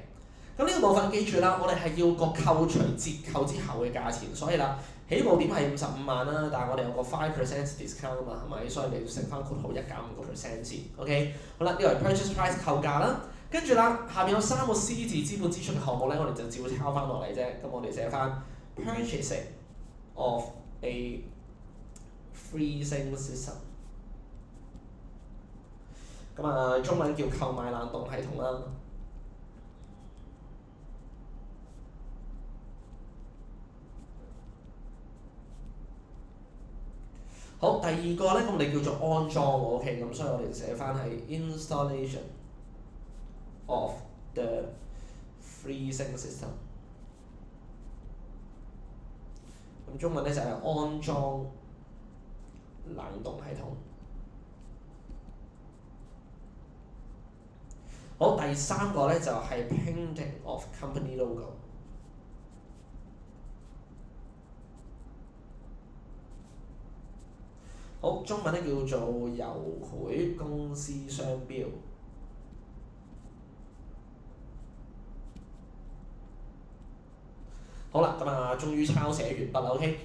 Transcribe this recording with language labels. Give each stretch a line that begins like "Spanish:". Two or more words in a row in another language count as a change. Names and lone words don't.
Cantonese: 咁呢個部分記住啦，我哋係要個扣除折扣之後嘅價錢，所以啦，起步點係55萬啦，但係我哋有個5% discount 啊嘛，係咪？所以你要乘翻括號1減5% 先 ，OK。好啦，呢個係
English: purchase price
Cantonese: 扣價啦，跟住啦，下面有3個 C 字資本支出嘅項目咧，我哋就照抄翻落嚟啫。咁我哋寫翻
English: purchasing of a freezing system。
Cantonese: 咁啊，中文叫購買冷凍系統啦。好，第二個咧，咁我哋叫做安裝喎 ，OK， 咁所以我哋寫翻係
English: installation of the freezing system。
Cantonese: 咁中文咧就係安裝冷凍系統。好，第三個咧就係
English: painting of company logo。
Cantonese: 好，中文咧叫做油繪公司商標。好啦，咁啊，終於抄寫完畢啦 ，OK。